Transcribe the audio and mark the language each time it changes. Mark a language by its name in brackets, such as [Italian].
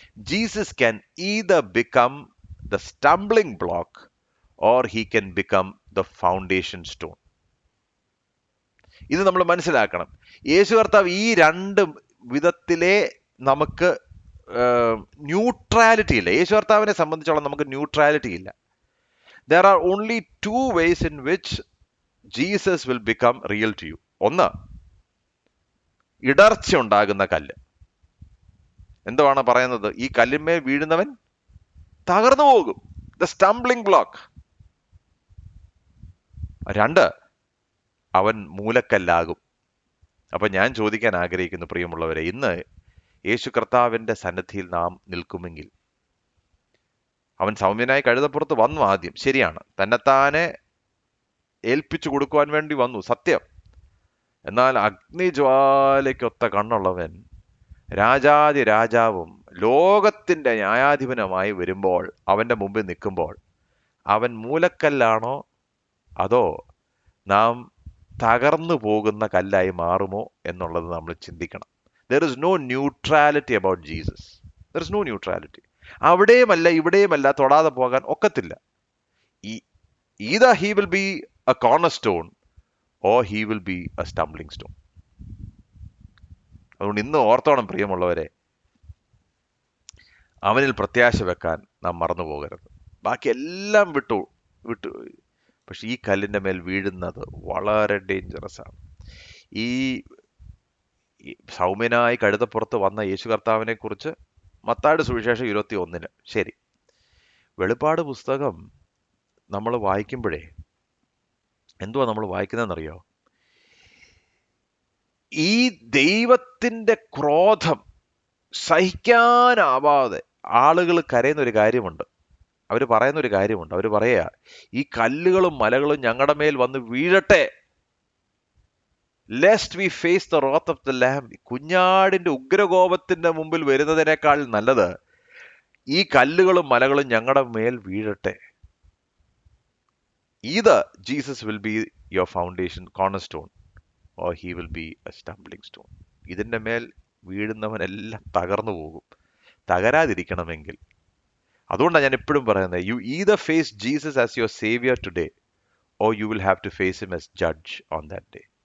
[English] Jesus can either become the stumbling block or he can become the foundation stone. [Malayalam] ഇത് നമ്മൾ മനസ്സിലാക്കണം. യേശു കർത്താവ് ഈ രണ്ട് വിധത്തിലെ നമുക്ക് ന്യൂട്രാലിറ്റി ഇല്ല. യേശു കർത്താവിനെ സംബന്ധിച്ചോളം നമുക്ക് ന്യൂട്രാലിറ്റി ഇല്ല. [English] There are only two ways in which Jesus will become real to you. [Malayalam] ഒന്ന്, ഇടർച്ച ഉണ്ടാകുന്ന കല്ല്. എന്തുവാണ് പറയുന്നത്? ഈ കല്ലിന്മേൽ വീഴുന്നവൻ തകർന്നു പോകും, [English] The stumbling block. [Malayalam] രണ്ട്, അവൻ മൂലക്കല്ലാകും. അപ്പൊ ഞാൻ ചോദിക്കാൻ ആഗ്രഹിക്കുന്നു പ്രിയമുള്ളവരെ, ഇന്ന് യേശു കർത്താവിന്റെ സന്നിധിയിൽ നാം നിൽക്കുമെങ്കിൽ, അവൻ സൗമ്യനായി കഴുതപ്പുറത്ത് വന്നു ആദ്യം, ശരിയാണ്, തന്നെത്താനെ ഏൽപ്പിച്ചു കൊടുക്കുവാൻ വേണ്ടി വന്നു, സത്യം. എന്നാൽ അഗ്നിജ്വാലയ്ക്കൊത്ത കണ്ണുള്ളവൻ, രാജാതി രാജാവും ലോകത്തിന്റെ ന്യായാധിപനുമായി വരുമ്പോൾ, അവന്റെ മുമ്പിൽ നിൽക്കുമ്പോൾ, അവൻ മൂലക്കല്ലാണോ അതോ നാം തകർന്നു പോകുന്ന കല്ലായി മാറുമോ എന്നുള്ളത് നമ്മൾ ചിന്തിക്കണം. [English] There is no neutrality about Jesus. There is no neutrality. [Malayalam] അവിടെയുമല്ല ഇവിടെയുമല്ല, തൊടാതെ പോകാൻ ഒക്കത്തില്ല. [English] Either he will be a cornerstone or he will be a stumbling stone. [Malayalam] അതുകൊണ്ട് ഇന്ന് ഓർത്തോണം പ്രിയമുള്ളവരെ, അവനിൽ പ്രത്യാശ വെക്കാൻ നാം മറന്നു പോകരുത്. ബാക്കി എല്ലാം വിട്ടു വിട്ടു. പക്ഷെ ഈ കല്ലിന്റെ മേൽ വീഴുന്നത് വളരെ ഡേഞ്ചറസ് ആണ്. ഈ ഈ സൗമ്യനായി കഴുതപ്പുറത്ത് വന്ന യേശു കർത്താവിനെ കുറിച്ച് മത്തായിയുടെ സുവിശേഷം 21 ശരി, വെളിപ്പാട് പുസ്തകം നമ്മൾ വായിക്കുമ്പോഴേ എന്തുവാ നമ്മൾ വായിക്കുന്നതെന്നറിയോ? ഈ ദൈവത്തിന്റെ ക്രോധം സഹിക്കാനാവാതെ ആളുകൾ കരയുന്ന ഒരു കാര്യമുണ്ട്. അവർ പറയുന്ന ഒരു കാര്യമുണ്ട്. അവർ പറയാ, ഈ കല്ലുകളും മലകളും ഞങ്ങളുടെ മേൽ വന്ന് വീഴട്ടെ, [English] Lest we face the wrath of the lamb. [Malayalam] കുഞ്ഞാടിന്റെ ഉഗ്രകോപത്തിന്റെ മുമ്പിൽ വരുന്നതിനേക്കാൾ നല്ലത് ഈ കല്ലുകളും മലകളും ഞങ്ങളുടെ മേൽ വീഴട്ടെ. [English] Either Jesus will be your foundation cornerstone or he will be a stumbling stone. [Malayalam] ഇതിന്റെ മേൽ വീഴുന്നവനെല്ലാം തകർന്നു പോകും. തകരാതിരിക്കണമെങ്കിൽ, അതുകൊണ്ടാണ് ഞാൻ എപ്പോഴും പറയുന്നത്, [English] You either face Jesus as your savior today or you will have to face him as judge on that day.